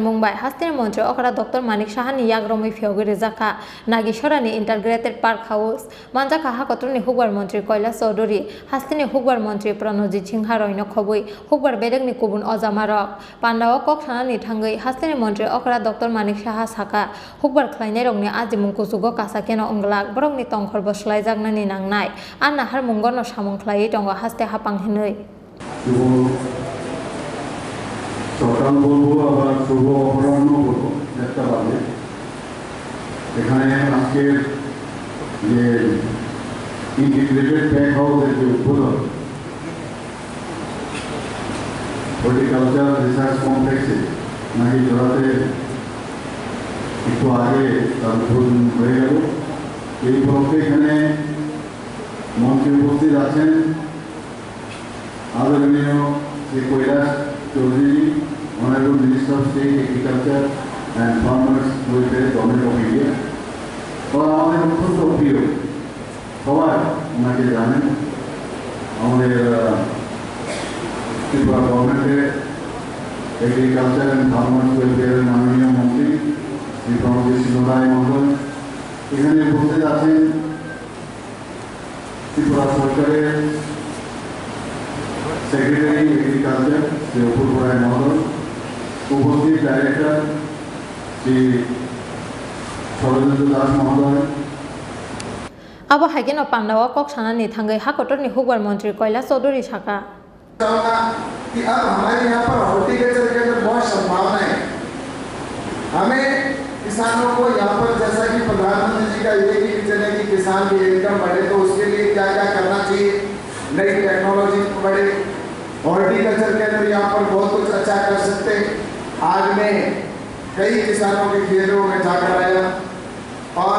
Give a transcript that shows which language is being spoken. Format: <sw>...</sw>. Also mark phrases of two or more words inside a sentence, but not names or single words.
<trp>mungbai hastini mantri okra dr manik sahani yagromui pioge rizaka nagi sorani</trp> <en>integrated park house</en> <trp>manjaka hakotroni hukbar mantri Kailash Chaudhary hastini hukbar mantri Pranojit Singha roino khobui hukbar bedekni kubun ojamarok pandawa koksanani thangai hastini mantri okra dr manik saha saka hukbar khlainai rokni ajimung kusugo kasakeno onglak borokni tongkhorbo slaijaknani nangnai anna harmungono samung khlai tongo haste hapang hinui</trp> <bn>সকাল বলবো আবার শুভ অপরাহ্ন বলবো একটা বাজে এখানে আজকের যে</bn> <en>integrated bank house</en> <bn>যে উদ্বোধন</bn> <en>horticulture research complex</en> <bn>নাকি জোড়াতে একটু আগে তার উদ্বোধন হয়ে গেল এই উপলক্ষে এখানে মঞ্চে উপস্থিত আছেন আদরণীয় শ্রী কৈলাস চৌধুরী</bn> <en>Honorable Minister of State Agriculture and Farmers Welfare Government of India</en> <hi>और हमारे</hi> <bn>অত্যন্ত প্রিয় সবাই ওনাকে জানেন আমাদের ত্রিপুরা গভর্নমেন্টের</bn> <en>agriculture and farmers welfare</en> <bn>মাননীয় মন্ত্রী শ্রী প্রণজিৎ সিংহ রায় মহোদয় এখানে উপস্থিত আছেন ত্রিপুরা সরকারের</bn> <en>secretary agriculture</en> <bn>শ্রী অপূর্ব রায় মহোদয় উপস্থিত ডাইরেক্টর শ্রী ষড়যন্ত্র দাস মহোদয়</bn> <trp>abo haigeno pandawa koksanani thangai hakotorni hukbar mantri Kailash Chaudhary saka</trp> <hi>कि अब हमारे यहाँ पर हॉर्टिकल्चर के अंदर बहुत संभावना है हमें किसानों को यहाँ पर जैसा कि प्रधानमंत्री जी का ये कि चले कि किसान की इनकम बढ़े तो उसके लिए क्या क्या करना चाहिए नई टेक्नोलॉजी बढ़े हॉर्टिकल्चर के अंदर यहाँ पर बहुत कुछ अच्छा कर सकते हैं आज मैं कई किसानों के खेतों में जाकर आया और</hi>